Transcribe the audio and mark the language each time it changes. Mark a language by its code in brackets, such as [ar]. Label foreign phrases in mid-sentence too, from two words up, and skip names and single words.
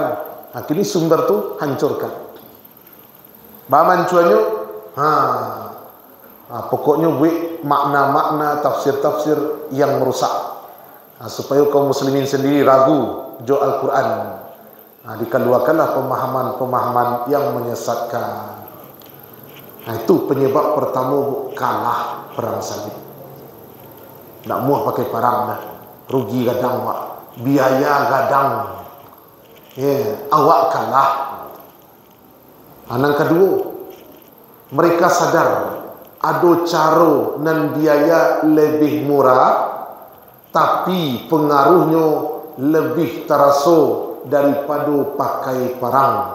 [id] Kini sumber tu hancurkan. Bamancuannya, pokoknya buat makna-makna, tafsir-tafsir yang merusak, supaya kaum muslimin sendiri ragu jo Al-Quran. Dikeluarkanlah pemahaman-pemahaman yang menyesatkan. Itu penyebab pertama kalah perang salib. [min] Tak muah pakai parang dah, rugi gadang wak, biaya gadang, ya, awak kalah. [id] Yang kedua, mereka sadar ada cara dan biaya lebih murah, tapi pengaruhnya lebih terasa daripada pakai parang.